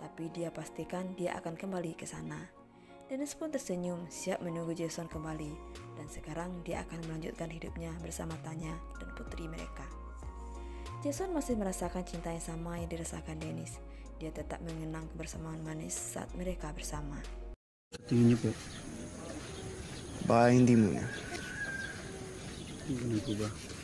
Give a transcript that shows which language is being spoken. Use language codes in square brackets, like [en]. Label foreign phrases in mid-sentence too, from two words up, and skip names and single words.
[id] tapi dia pastikan dia akan kembali ke sana. Dennis pun tersenyum, siap menunggu Jason kembali, dan sekarang dia akan melanjutkan hidupnya bersama Tanya dan putri mereka. Jason masih merasakan cinta yang sama yang dirasakan Dennis. Dia tetap mengenang kebersamaan manis saat mereka bersama. [tl] Tingin niyo po. Baka hindi muna. Ganun po ba?